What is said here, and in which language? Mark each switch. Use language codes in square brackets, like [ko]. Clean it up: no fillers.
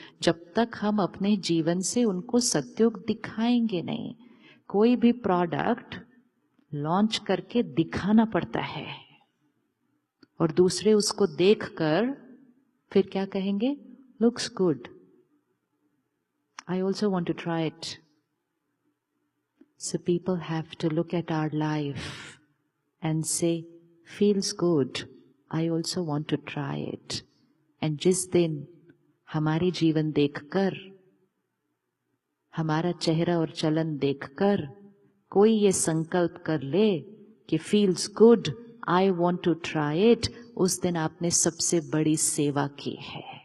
[hi] जब तक हम अपने जीवन से उनको सत्युग दिखाएंगे नहीं। कोई भी प्रोडक्ट लॉन्च करके दिखाना पड़ता है और दूसरे उसको देखकर फिर क्या कहेंगे, [en] Looks good, I also want to try it. So people have to look at our life and say, feels good, I also want to try it. [hi] And जिस दिन हमारी जीवन देखकर, हमारा चेहरा और चलन देखकर कोई ये संकल्प कर ले कि [en] feels good, I want to try it, [hi] उस दिन आपने सबसे बड़ी सेवा की है.